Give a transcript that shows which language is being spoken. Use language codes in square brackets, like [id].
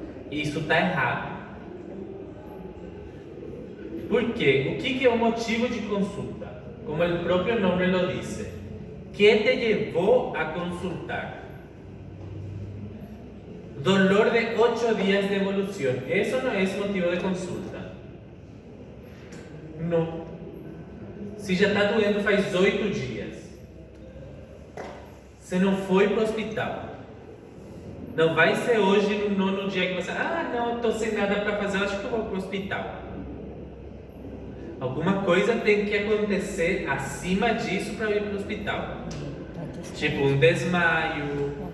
[pt] Isso está errado. Por quê? O que é o motivo de consulta? Como o próprio nome [es] lo dice. ¿Qué te llevó a consultar? Dolor de 8 días de evolución. Eso no es motivo de consulta. No. [pt] Se já está doendo faz 8 dias, você não foi para o hospital. Não vai ser hoje no nono dia que você... não, estou sem nada para fazer, acho que eu vou para o hospital. Alguma coisa tem que acontecer acima disso para ir para o hospital. Tipo um desmaio,